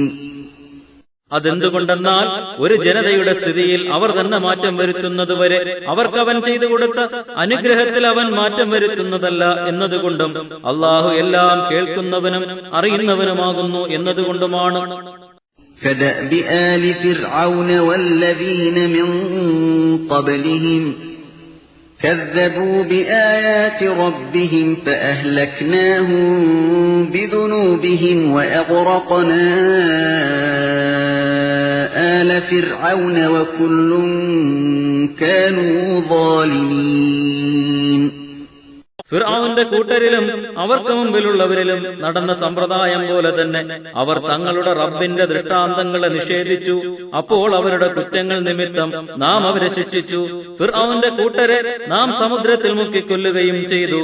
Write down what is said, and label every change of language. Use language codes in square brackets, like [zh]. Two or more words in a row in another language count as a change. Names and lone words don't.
[ml] അതെന്തുകൊണ്ടെന്നാൽ ഒരു ജനതയുടെ സ്ഥിതിയിൽ അവർ തന്നെ മാറ്റം വരുത്തുന്നതുവരെ അവർക്ക് അവൻ ചെയ്തു കൊടുത്ത അനുഗ്രഹത്തിൽ അവൻ മാറ്റം വരുത്തുന്നതല്ല എന്നതുകൊണ്ടും അള്ളാഹു എല്ലാം കേൾക്കുന്നവനും അറിയുന്നവനുമാകുന്നു എന്നതുകൊണ്ടുമാണ്. [ar] كدأب آل فرعون والذين من قبلهم كذبوا بآيات ربهم فأهلكناهم بذنوبهم وأغرقنا آل فرعون وكل كانوا ظالمين. [ml] ഫിർഔന്റെ കൂട്ടരിലും അവർക്ക് മുമ്പിലുള്ളവരിലും നടന്ന സമ്പ്രദായം പോലെ തന്നെ അവർ തങ്ങളുടെ റബ്ബിന്റെ ദൃഷ്ടാന്തങ്ങളെ നിഷേധിച്ചു. അപ്പോൾ അവരുടെ കുറ്റങ്ങൾ നിമിത്തം നാം അവരെ ശിക്ഷിച്ചു. ഫിർഔന്റെ കൂട്ടരെ നാം സമുദ്രത്തിൽ മുക്കിക്കൊല്ലുകയും ചെയ്തു.